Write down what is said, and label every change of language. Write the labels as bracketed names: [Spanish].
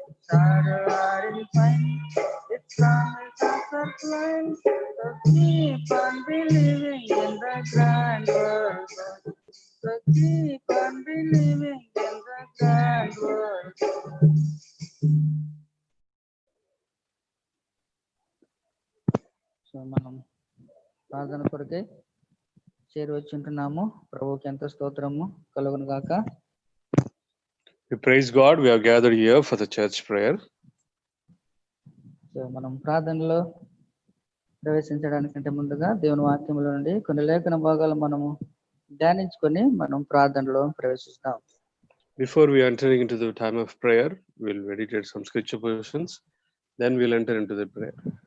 [English] Sorrow or in pain, its promises are plain. So keep on believing in the grand world book. So keep on believing in the grand world book. [Telugu] So మనం ప్రార్థన కొరకే చేరి వచ్చింటున్నాము. ప్రభువుకి ఎంత స్తోత్రము కలుగును గాక. [English] We praise God. We are gathered here for the church prayer. [Telugu] So మనం ప్రార్థనలో ప్రవేశించడానికంటే ముందుగా దేవుని వాక్యంలో నుండి కొన్ని లేఖన భాగాలు మనము ధ్యానించుకొని మనం ప్రార్థనలో ప్రవేశిస్తాం. [English] Before we entering into the time of prayer, we'll meditate some scripture portions. Then we'll enter into the prayer.